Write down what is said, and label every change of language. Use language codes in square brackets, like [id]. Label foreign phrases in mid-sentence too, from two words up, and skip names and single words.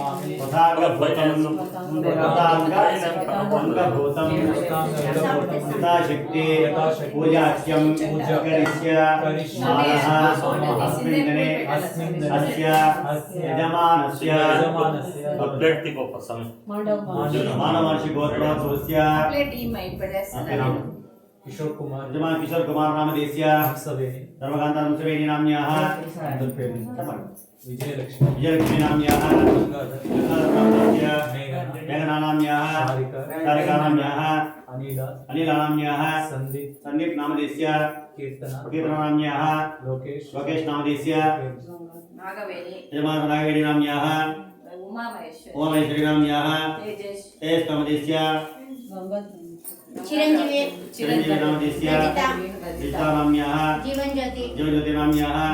[sa] అంగభూతం యథాశక్తి పూజాఖ్యం కరిష్యామః అస్మిన్ దినే అస్య యజమానస్య మానవర్షి గోత్రోద్భవస్య किशोर कुमार यजमान किशोर कुमार नामधेयस्य धर्मकान्ता नमस्वेनी नाम्न्याः विजयलक्ष्मी नाम्न्याः मेघना नाम्न्याः सारिका नाम्न्याः अनिला नाम्न्याः संदीप नामधेयस्य कीर्तना नाम्न्याः लोकेश नामधेयस्य यजमान नागवेणी नाम्न्याः उमामहेश्वरी नाम्न्याः तेज नामधेयस्य चिरंजीवी नामधेयस्य रीता नाम्न्याः जीवनज्योति नाम्न्याः